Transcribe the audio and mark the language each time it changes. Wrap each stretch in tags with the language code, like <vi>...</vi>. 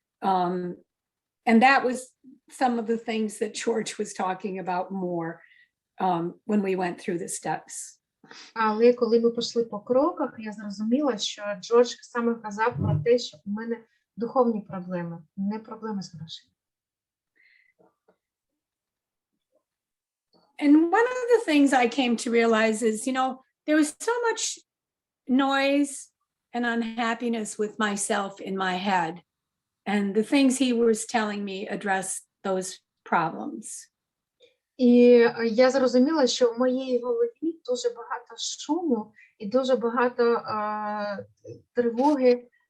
<en>And that was some of the things that George was talking about more when we went through the steps.</en> <uk>Але коли ми пішли по кроках, я зрозуміла, що Джордж саме казав про те, що у мене духовні проблеми, не проблеми з грошима.</uk> <en>And one of the things I came to realize is, there was so much noise and unhappiness with myself in my head. And the things he was telling me addressed those problems.</en> <uk>І я зрозуміла, що в моїй голові дуже багато шуму і дуже багато тривоги</uk>